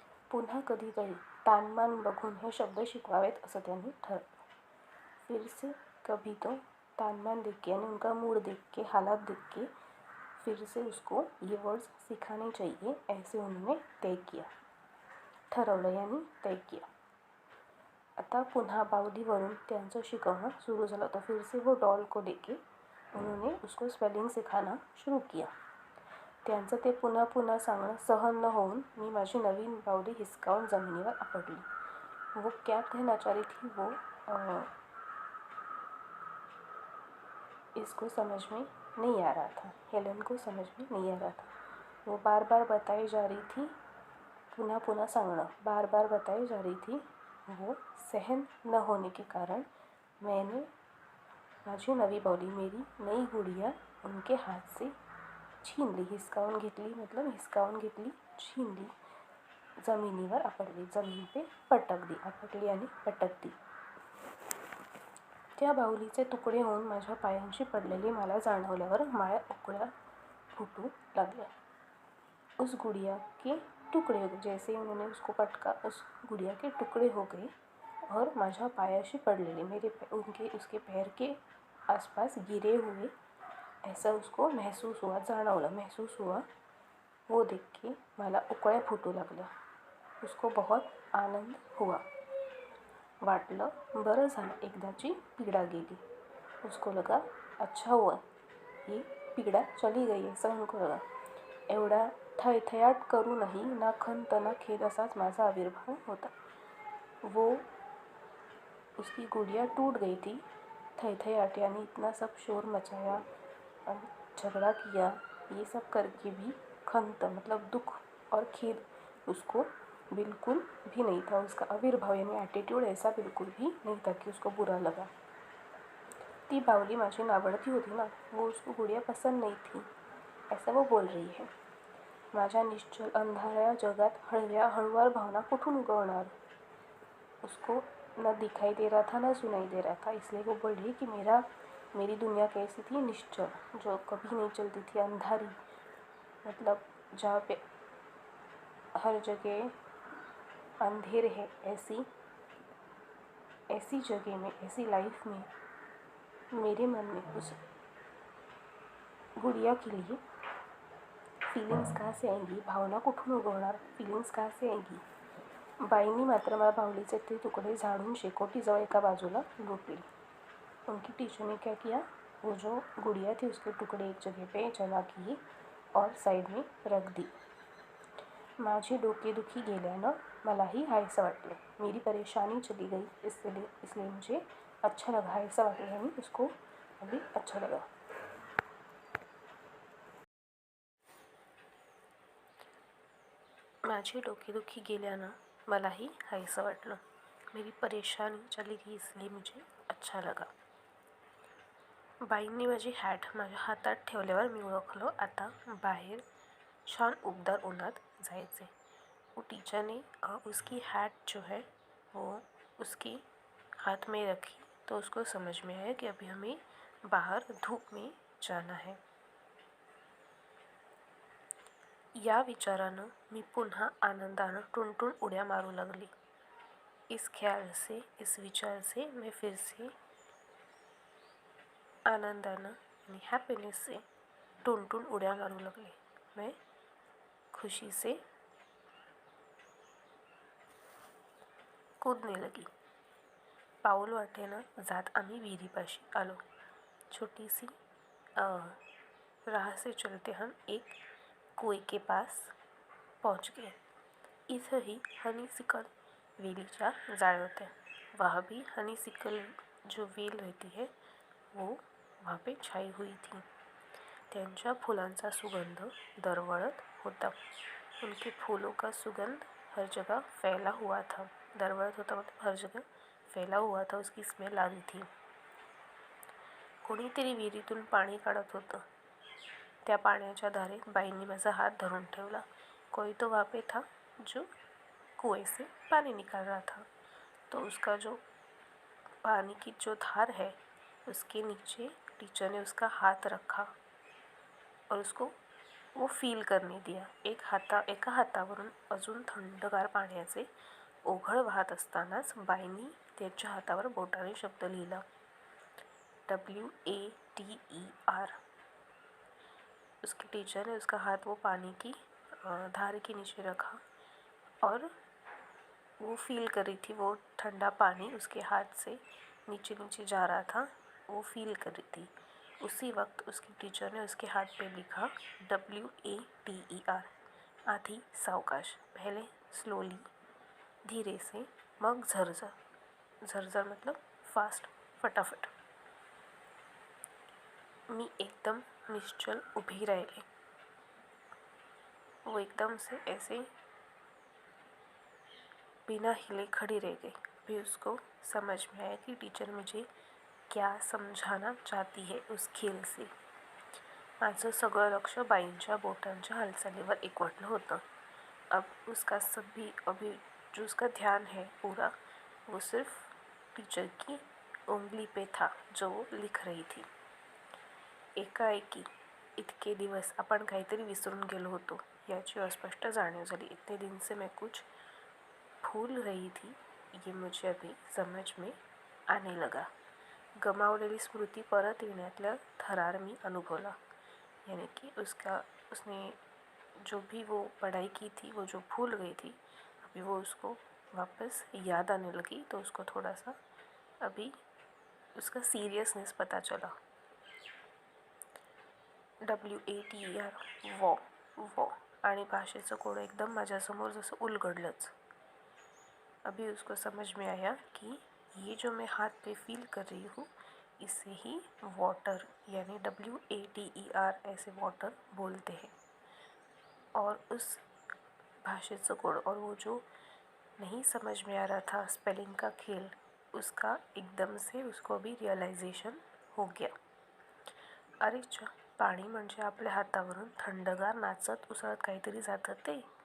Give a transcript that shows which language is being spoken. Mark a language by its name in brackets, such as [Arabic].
[Marathi] पुन्हा कधीतरी तानमान बघून हे शब्द शिकवावेत असं त्यांनी ठरवलं। [Hindi] फिर से कभी तो तानमान देख के यानी उनका मूड देख के, हालात देख के फिर से उसको ये वर्ड्स सिखाने चाहिए ऐसे उन्होंने तय किया, ठरवलं यानी तय किया। [Marathi] आता पुन्हा बाहुलीवरून त्यांचं शिकवणं सुरू झालं, [Hindi] तो फिर से वो डॉल को लेके उन्होंने उसको स्पेलिंग सिखाना शुरू किया। [Marathi] त्यांचं ते पुन्हा पुन्हा सांगणं सहन न होऊन मी माझी नवीन बाहुली हिसकावून जमिनीवर आपटली। [Hindi] वो क्या कहना चाह रही थी वो इसको समझ में नहीं आ रहा था, हेलन को समझ में नहीं आ रहा था। वो बार बार बताई जा रही थी, [Marathi] पुनः पुनः सांगणं [Hindi] बार बार बताई जा रही थी। वो सहन न होने के कारण मैंने [Marathi] माझी नवी बाहुली, [Hindi] मेरी नई गुड़िया उनके हाथ से छीन ली, [Marathi] हिसकावून घेतली, [Hindi] मतलब हिसकावून घेतली, छीन ली, [Marathi] जमिनीवर आपटली, [Hindi] जमीन पे पटकली, आपटली आणि पटकली. [Marathi] त्या बाहुलीचे तुकडे होऊन माझ्या पायांशी पडलेले मला जाणवल्यावर माझ्या उकळ्या फुटू लागल्या. [Hindi] उस गुड़िया के टुकड़े हो गए. जैसे ही उन्होंने उसको पटका, उस गुड़िया के टुकड़े हो गए और [Marathi] माझ्या पायाशी पडलेले, [Hindi] उसके पैर के आसपास गिरे हुए, ऐसा उसको महसूस हुआ, जाणवलं, महसूस हुआ. वो देख के [Marathi] मला उकळ्या फुटू लागल्या. [Hindi] उसको बहुत आनंद हुआ. [Marathi] वाटलं बरं झालं, एकदाची पीड़ा गेली. [Hindi] उसको लगा अच्छा हुआ, ये पीड़ा चली गई, ऐसा उनको लगा. [Marathi] एवढा थैथयाट करूनही ना खंत ना खेद असाच माझा आविर्भाव होता. [Hindi] वो उसकी गुड़िया टूट गई थी. थैथयाट यानी इतना सब शोर मचाया, झगड़ा किया, ये सब करके भी खंत मतलब दुख और खेद उसको बिल्कुल भी नहीं था. उसका आविर्भाव यानी एटीट्यूड ऐसा बिल्कुल भी नहीं था कि उसको बुरा लगा. [Marathi] ती बावली माझी नावडती होती ना, [Hindi] वो उसको गुड़िया पसंद नहीं थी, ऐसा वो बोल रही है. [Marathi] माझ्या निश्चल अंधाऱ्या जगात हळुवार भावना कुठून उगवणार. [Hindi] उसको न दिखाई दे रहा था, न सुनाई दे रहा था, इसलिए वो बोल रही कि मेरी दुनिया कैसी थी, निश्चल, जो कभी नहीं चलती थी, अंधारी, मतलब जहाँ पे हर जगह अंधेर है, ऐसी जगह में, ऐसी लाइफ में मेरे मन में उस गुड़िया के लिए फीलिंग्स कहाँ से आएंगी, [Marathi] भावना कुठून उगवणार, [Hindi] फीलिंग्स कहाँ से आएंगी. [Marathi] बाईंनी मात्र मला बाहुलीचे ते तुकडे झाडून शेकोटीजवळ एका बाजूला लोटले. [Hindi] उनकी टीचर ने क्या किया, वो जो गुड़िया थी उसके टुकड़े एक जगह पे जमा किए और साइड में रख दी. [Marathi] माझी डोकेदुखी गेल्यानं मलाही हायसं वाटलं. [Hindi] मेरी परेशानी चली गई, इसलिए मुझे अच्छा लगा, हायसं वाटलं यानी उसको अभी अच्छा लगा. [Marathi] माझी डोकेदुखी गेल्यानं मलाही हायसं वाटलं. [Hindi] मेरी परेशानी चली गई, इसलिए मुझे अच्छा लगा. [Marathi] बाईंनी माझी हॅट माझ्या हातात ठेवल्यावर मी ओळखलं, आता बाहेर छान उबदार उन्हात जायचे. [Hindi] वो टीचर ने उसकी हैट जो है वो उसके हाथ में रखी, तो उसको समझ में आया कि अभी हमें बाहर धूप में जाना है. [Marathi] या विचारानं मी पुन्हा आनंदानं टुणटुण उड्या मारू लागली. [Hindi] इस ख्याल से, इस विचार से मैं फिर से आनंदानं यानी हैप्पीनेस से [Marathi] टुणटुण उड्या मारू [Hindi] लगली. मैं खुशी से कूदने लगी. [Marathi] पाऊल वाटेनं जात आम्ही विहिरीपाशी आलो. [Hindi] छोटी सी राह से चलते हम एक कुएं के पास पहुंच गए. [Marathi] इथंही हनीसिकल वेलीच्या जाळ होत्या. [Hindi] वहाँ भी हनीसिकल जो वेल रहती है वो वहाँ पे छाई हुई थी. [Marathi] त्यांच्या फुलांचा सुगंध दरवळत होता. [Hindi] उनके फूलों का सुगंध हर जगह फैला हुआ था. दरवळत होता मतलब हर जगह फैला हुआ था, उसकी स्मेल आ रही थी. [Marathi] कोणीतरी विहिरीतून पाणी काढत होतं. त्या पाण्याच्या धारेत बाईंनी माझा हात धरून ठेवला. [Hindi] कोई तो वहाँ पे था जो कुएं से पानी निकाल रहा था. तो उसका जो पानी की जो धार है उसके नीचे टीचर ने उसका हाथ रखा और उसको वो फील करने दिया. [Marathi] एका हातावरून अजून थंडगार पाण्याचे ओघळ वाहत असतानाच बाईंनी त्याच्या हातावर बोटाने शब्द लिहिला, WATER. [Hindi] उसके टीचर ने उसका हाथ वो पानी की धार के नीचे रखा और वो फील कर रही थी, वो ठंडा पानी उसके हाथ से नीचे नीचे जा रहा था, वो फील कर रही थी. उसी वक्त उसकी टीचर ने उसके हाथ पे लिखा WATER. [Marathi] आधी सावकाश, [Hindi] पहले स्लोली, धीरे से, [Marathi] मग झरझर. [Hindi] झरझर मतलब फास्ट, फटाफट. [Marathi] मी एकदम निश्चल उभी राहिले. [Hindi] वो एकदम से ऐसे बिना हिले खड़ी रह गई। फिर उसको समझ में आया कि टीचर मुझे क्या समझाना चाहती है उस खेल से। [Marathi] माझं सगळं लक्ष बाईंच्या बोटांच्या हालचालीवर एकवटलं होतं। [Hindi] अब उसका जो उसका ध्यान है पूरा, वो सिर्फ टीचर की उंगली पे था जो वो लिख रही थी। [Marathi] एकाएकी इतके दिवस आपण काहीतरी विसरून गेलो होतो याची अस्पष्ट जाणीव झाली। [Hindi] इतने दिन से मैं कुछ भूल रही थी, ये मुझे अभी समझ में आने लगा। [Marathi] गमावलेली स्मृती परत येण्यातला थरार मी अनुभवला। [Hindi] यानी कि उसने जो भी वो पढ़ाई की थी, वो जो भूल गई थी, अभी वो उसको वापस याद आने लगी। तो उसको थोड़ा सा अभी उसका सीरियसनेस पता चला। [Marathi] WATER वॉ आणि भाषेचं कोड एकदम माझ्यासमोर जसं उलगडलंच। [Hindi] अभी उसको समझ में आया कि ये जो मैं हाथ पे फील कर रही हूँ, इसे ही वाटर यानी WATER ऐसे वाटर बोलते हैं। और उस भाषेचं कोड और वो जो नहीं समझ में आ रहा था स्पेलिंग का खेल, उसका एकदम से उसको भी रियलायझेशन हो गया। [Marathi] अरे चा, पाणी म्हणजे आपल्या हातावरून थंडगार नाचत उसळत काहीतरी जातं ते।